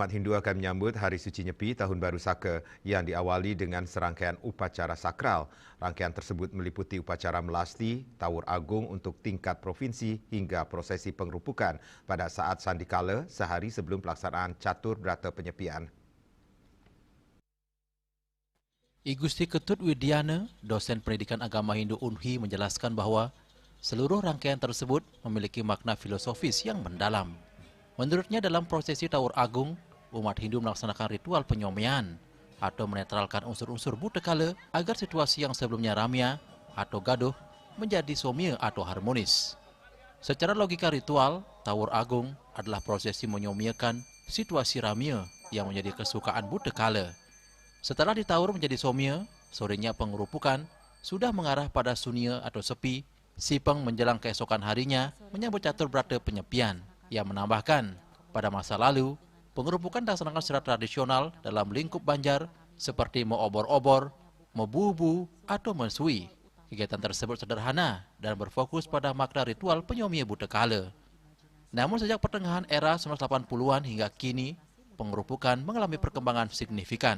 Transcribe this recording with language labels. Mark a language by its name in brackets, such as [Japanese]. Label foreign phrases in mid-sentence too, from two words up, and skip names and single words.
[Indonesian] Hindu akan menyambut Hari Suci Nyepi Tahun Baru Saka yang diawali dengan serangkaian upacara sakral. Rangkaian tersebut meliputi upacara melasti, tawur agung untuk tingkat provinsi hingga prosesi pengrupukan pada saat sandikala sehari sebelum pelaksanaan catur berata penyepian. I Gusti Ketut Widiana, dosen pendidikan agama Hindu UNHI menjelaskan bahwa seluruh rangkaian tersebut memiliki makna filosofis yang mendalam. Menurutnya dalam prosesi Tawur Agung, umat Hindu melaksanakan ritual penyomian atau menetralkan unsur-unsur butekala agar situasi yang sebelumnya ramya atau gaduh menjadi somya atau harmonis. Secara logika ritual, Tawur Agung adalah prosesi menyomiakan situasi ramya yang menjadi kesukaan butekala. Setelah ditawur menjadi somya, sorenya pengerupukan sudah mengarah pada sunya atau sepi, sipeng menjelang keesokan harinya menyambut catur berata penyepian. Ia menambahkan, pada masa lalu, pengerupukan dilaksanakan secara tradisional dalam lingkup Banjar seperti mengobor-obor, membubu, atau mensui. Kegiatan tersebut sederhana dan berfokus pada makna ritual penyomia butekala. Namun sejak pertengahan era 1980-an hingga kini, pengerupukan mengalami perkembangan signifikan.